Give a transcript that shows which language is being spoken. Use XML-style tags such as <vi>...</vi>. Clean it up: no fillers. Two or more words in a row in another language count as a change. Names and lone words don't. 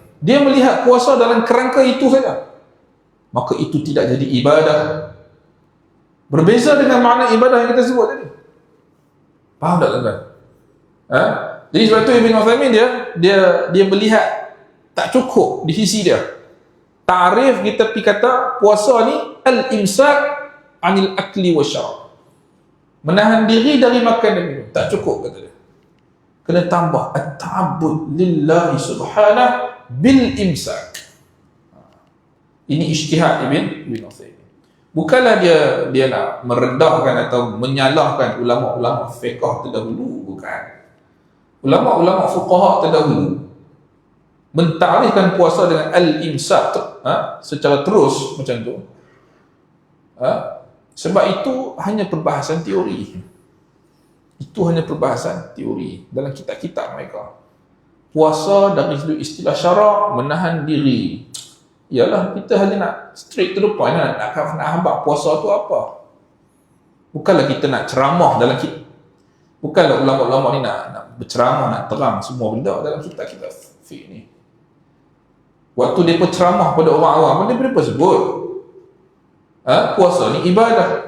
<ms>Dia melihat puasa dalam kerangka itu saja, maka itu tidak jadi ibadah. Berbeza dengan makna ibadah yang kita sebut tadi. Faham tak tuan-tuan? Jadi sebab tu Ibn Uthaymin dia melihat tak cukup di sisi dia. Ta'rif kita pergi kata puasa ni</ms> <ar>الإمساك عن الأكل والشرب.</ar> <ms>Menahan diri dari makan dan minum. Tak cukup kata dia. Kena tambah</ms> <ar>التعبد لله سبحانه بالإمساك.</ar> <ms>Ini ijtihad Ibn Uthaymin. Bukanlah dia nak merendahkan atau menyalahkan ulama-ulama fiqh terdahulu, bukan. Ulama-ulama fuqaha terdahulu mentarifkan puasa dengan al-imsak secara terus macam tu. Sebab itu hanya perbahasan teori. Itu hanya perbahasan teori dalam kitab-kitab mereka. Puasa dari sudut istilah syarak, menahan diri. Yalah, kita hanya nak</ms> <en>straight to the point,</en> <ms>nak habaq puasa tu apa. Bukanlah kita nak ceramah dalam kitab. Bukanlah ulama-ulama ni nak berceramah, nak terang semua benda dalam kitab-kitab fiqh ni. Waktu dia berceramah pada orang awam, dia berapa sebut? Puasa ni ibadah.</ms>